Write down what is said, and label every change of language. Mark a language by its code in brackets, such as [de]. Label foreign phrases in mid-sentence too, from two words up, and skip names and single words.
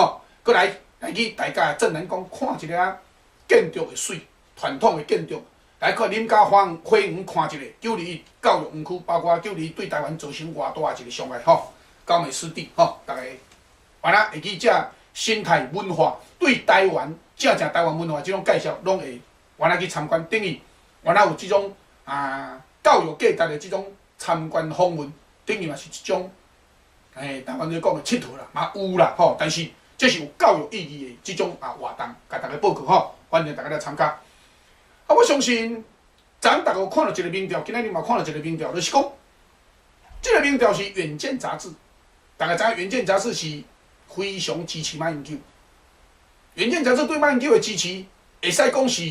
[nan] 搁来去大家正南讲看一个建筑的水，传统的建筑，来看林家花园看一个921教育园区，包括921对台湾造成偌大的一个伤害高美湿地大家完了会去这生态文化对台湾正台湾文化这种介绍，拢会完了去参观，等于。原来有这种教育价值的这种参观访问，等于嘛是一种台湾咧讲的佚佗啦，嘛有啦但是这是有教育意义的这种活动，甲大家报告欢迎大家来参加。我相信咱大家有看到一个民调，今仔日嘛看到一个民调，就是讲这个民调是《远见》杂志，大家知影《远见》杂志是非常支持马英九，《远见》杂志对马英九的支持，会使讲是。